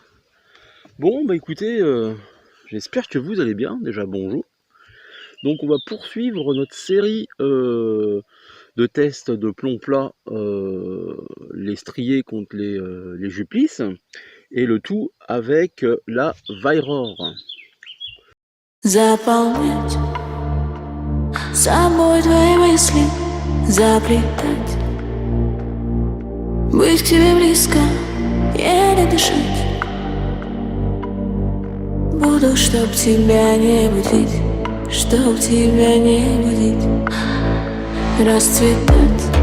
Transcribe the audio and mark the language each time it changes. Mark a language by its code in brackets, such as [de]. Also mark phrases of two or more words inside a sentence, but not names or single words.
[fr] Bon bah écoutez, j'espère que vous allez bien, déjà bonjour. Donc on va poursuivre notre série de tests de plomb plat, les striés contre les Juplis, et le tout avec la Vairor. [ru] Заполнять собой твои мысли, заплетать, быть к тебе близко, еле дышать. Буду, чтоб тебя не будить, чтоб тебя не будить, расцветать.